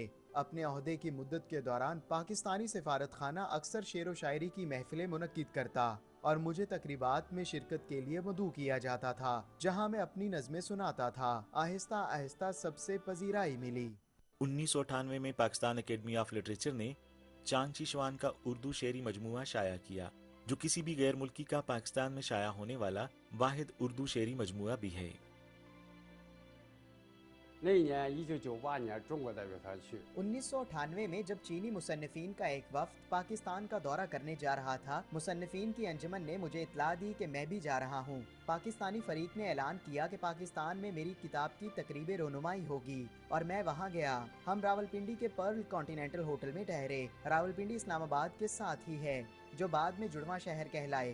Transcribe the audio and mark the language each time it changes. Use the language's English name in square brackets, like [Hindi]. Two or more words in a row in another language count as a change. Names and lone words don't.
[Urdu] اپنے عہدے کی مدت کے دوران پاکستانی سفارت خانہ اکثر شعر و شاعری کی محفلیں منعقد کرتا اور مجھے تقریبات میں شرکت کے لیے مدعو کیا جاتا تھا، جہاں میں اپنی نظمیں سناتا تھا. آہستہ آہستہ سب سے پذیرائی ملی. 1998 میں پاکستان اکیڈمی آف لٹریچر نے چانگ شی شوان کا اردو شعری مجموعہ شائع کیا، جو کسی بھی غیر ملکی کا پاکستان میں شائع ہونے والا واحد اردو شعری مجموعہ بھی ہے. [Chinese] 那一年1998年中国代表团去 [Urdu] 1998 میں جب چینی مصنفین کا ایک وفد پاکستان کا دورہ کرنے جا رہا تھا، مصنفین کی انجمن نے مجھے اطلاع دی کہ میں بھی جا رہا ہوں. پاکستانی فریق نے اعلان کیا کہ پاکستان میں میری کتاب کی تقریب رونمائی ہوگی اور میں وہاں گیا. ہم راولپنڈی کے پرل کانٹی نینٹل ہوٹل میں ٹھہرے۔ راولپنڈی اسلام آباد کے ساتھ ہی ہے، جو بعد میں جڑواں شہر کہلائے.